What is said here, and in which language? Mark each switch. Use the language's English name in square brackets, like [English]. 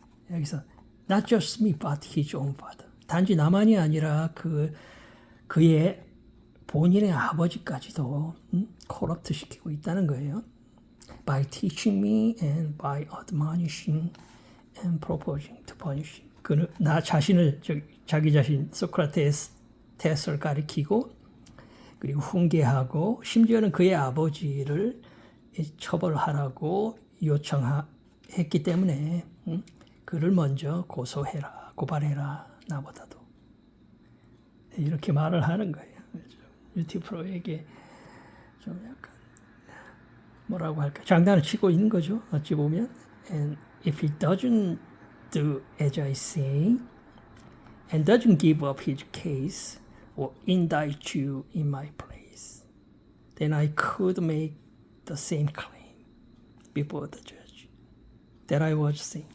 [English] 여기서 not just me but his own father. [Korean] 단지 나만이 아니라 그의 본인의 아버지까지도 corrupt 시키고 있다는 거예요. [English] By teaching me and by admonishing and proposing to punish. [Korean] 그는 나 자신을 자기 자신 소크라테스를 가리키고 그리고 훈계하고 심지어는 그의 아버지를 처벌하라고 요청했기 때문에 그를 먼저 고발해라 나보다도 이렇게 말을 하는 거예요. UT 프로에게 좀 약간 뭐라고 할까 장난을 치고 있는 거죠. 어찌 보면 [English] and if he doesn't do as I say and doesn't give up his case or indict you in my place, then I could make the same claim before the judge that I was saying.